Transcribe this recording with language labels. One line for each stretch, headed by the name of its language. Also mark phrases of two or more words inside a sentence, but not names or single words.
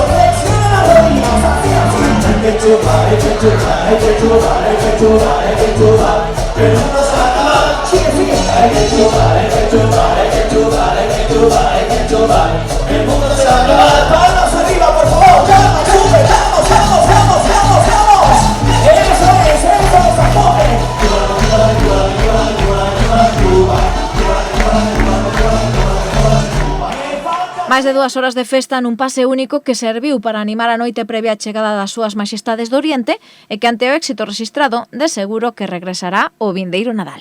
Spanish: Flexionen las rodillas, así, así. Hay que churrar, hay que churrar, hay que churrar, hay que churrar, hay que churrar. El mundo se va a acabar, sigue, sigue. Hay que churrar, hay que churrar, hay que churrar, hay que churrar, hay que churrar. El mundo se va a acabar. Palmas arriba, por favor. Vamos, sube, vamos, vamos, vamos, vamos, vamos. Eso es a tope.
Galician: Máis de 2 horas de festa nun pase único que serviu para animar a noite previa á chegada das súas maxestades do Oriente e que ante o éxito rexistrado, de seguro que regresará o vindeiro Nadal.